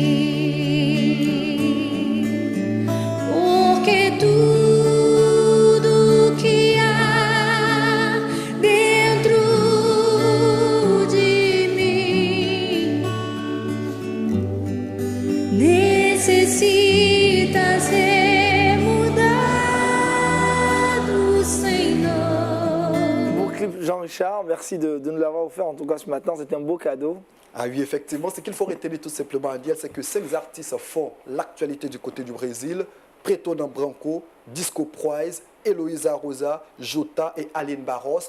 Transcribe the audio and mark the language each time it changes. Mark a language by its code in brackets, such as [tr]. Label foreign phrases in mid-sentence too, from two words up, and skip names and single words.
[pt] Porque tudo que há dentro de mim necessita ser mudado, Senhor. [fr] Beau clip Jean-Richard, merci de nous l'avoir offert en tout cas ce matin, c'était un beau cadeau. Ah oui, effectivement, ce qu'il faut retenir tout simplement, Adiel, c'est que 5 artistes font l'actualité du côté du Brésil. Pretona Branco, Disco Prize, Eloïsa Rosa, Jota et Aline Barros.